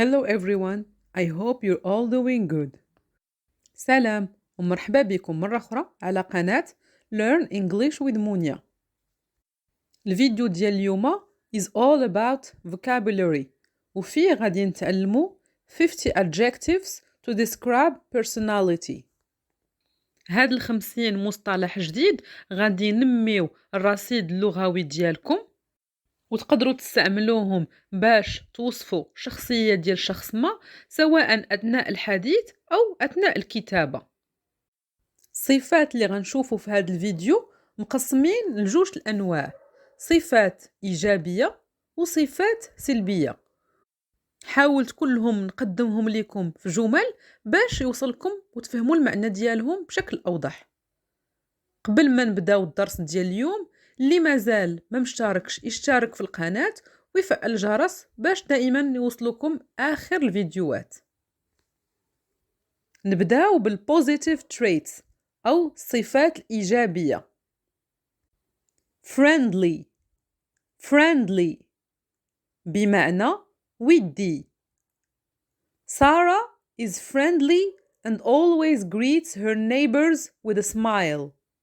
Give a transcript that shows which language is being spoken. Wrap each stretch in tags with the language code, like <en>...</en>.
<en>everyone, I hope you're all doing good.</en> <ar>سلام ومرحبا بكم مرة أخرى على قناة Learn English with Munya. الفيديو ديال اليوم</ar> <en>is all about vocabulary</en> <ar>وفيه غادي نتعلموا 50</ar> <en>adjectives to describe personality.</en> <ar>هاد 50 مصطلح جديد غادي ينميو الرصيد اللغوي ديالكم وتقدروا تستعملوهم باش توصفوا شخصية ديال شخص ما سواء أثناء الحديث أو أثناء الكتابة. الصفات اللي غنشوفوا في هذا الفيديو مقسمين لجوج الأنواع، صفات إيجابية وصفات سلبية. حاولت كلهم نقدمهم لكم في جمل باش يوصلكم وتفهموا المعنى ديالهم بشكل أوضح. قبل ما نبداو الدرس ديال اليوم، اللي مازال ما مشتركش يشترك في القناة ويفعل الجرس باش دائما يوصلكم آخر الفيديوهات. نبداو بال</ar> <en>positive traits</en> <ar>أو الصفات الإيجابية. friendly بمعنى ودي.</ar> <en>Sarah is friendly and always greets her neighbors with a smile.</en>